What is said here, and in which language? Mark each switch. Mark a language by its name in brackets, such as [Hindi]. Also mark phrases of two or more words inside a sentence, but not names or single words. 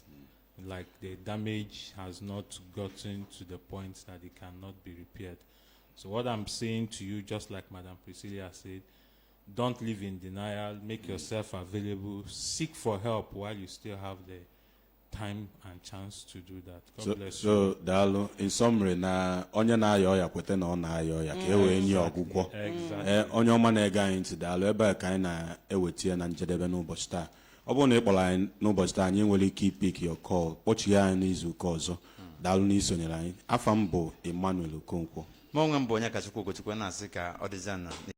[English] Like the damage has not gotten to the point that it cannot be repaired. So what I'm saying to you, just like Madam Priscilla said, don't live in denial, make yourself available, seek for help while you still have the time and chance to do that. God bless you. So daalụ, in summary, [Igbo] na onye na-ayọ ya kwete na ọ na-ayọ ya ka e wee nye ọgwụgwọ. Onye ọma na-ege anyị ntị daalụ, ebe ka anyị na-eweta ya na njedebe n'ụbọchị taa. Ọ bụrụ na ị kpọrọ anyị n'ụbọchị taa, anyị nwere ike ipik [English] your call, [Igbo] kpọchie anyị n'izu ụka ọzọ. Daalụ na isonyere anyị. Afa m bụ Emmanuel Okonkwo. ma onwe m bụ onye kachukwu ogochukwu na-asị ka ọ dịza na